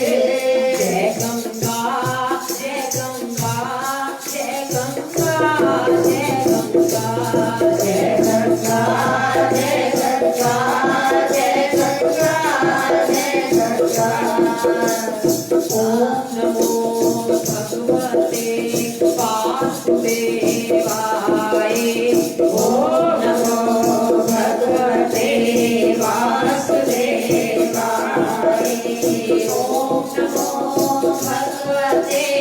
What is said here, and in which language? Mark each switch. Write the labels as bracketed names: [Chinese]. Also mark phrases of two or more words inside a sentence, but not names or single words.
[Hindi] जय गंगा जय गंगा जय गंगा जय गंगा जय गंगा जय गंगा जय गंगा जय गंगा। [Sanskrit] ओम नमो भगवते वासुदेवाय, ओम नमो भगवते वासुदेवाय, ओम नमो भगवते